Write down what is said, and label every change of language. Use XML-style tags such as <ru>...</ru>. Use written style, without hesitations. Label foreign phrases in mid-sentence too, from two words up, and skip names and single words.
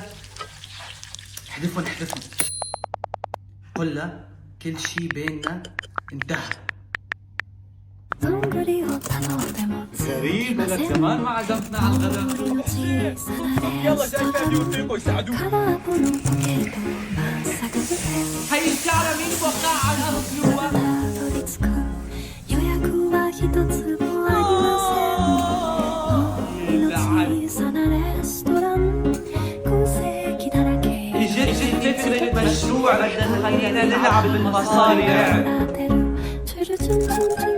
<ar>احذفهم احذفهم. قل لها كل شي بيننا انتهى. غريب لك كمان ما عزمتنا على الغداء. يلا جاي فادي ورفيقه يساعدوك. هي الشعرة مين وقع على الأرض جوا؟</ar> <ja>予約は一つもありませんの小さなレストラン空席だらけ</ja> <ar>جد فكرة مشروع بدنا نخلينا نلعب بالمصاري. チュルチュンチュンチュン</ar>